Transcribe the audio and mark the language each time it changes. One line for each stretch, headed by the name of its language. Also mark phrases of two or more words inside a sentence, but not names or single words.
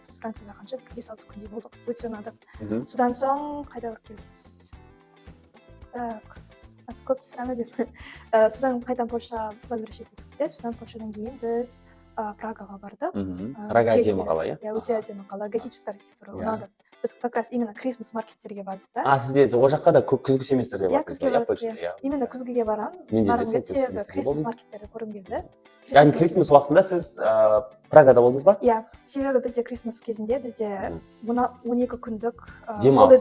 Kazakh: Біз Францияда қанша 5-6 күндей болдық, өте ұнады. Содан соң қайда барып келдік біз? Көп страна деп. Содан қайдан Польша возвращать еттік те, содан Польшадан кейін біз Прагаға бардық. Прага әдемі қала, иә? Өте әдемі қала,
Russian: готическая архитектура
Kazakh: ұнады. Біз
Russian: как раз именно
English: Christmas markets
Kazakh: бардық та. Сізде ол жаққа да күзгі семестрде бардыңыз? Күзге бардық, именно күзгіге барамын. Барғым келсе
English: Christmas markets
Kazakh: көргім келді. Яғни Крисмас уақытында сіз Прагада болдыңыз ба? Иә, себебі бізде Крисмас кезінде бізде 12 күндік демалыс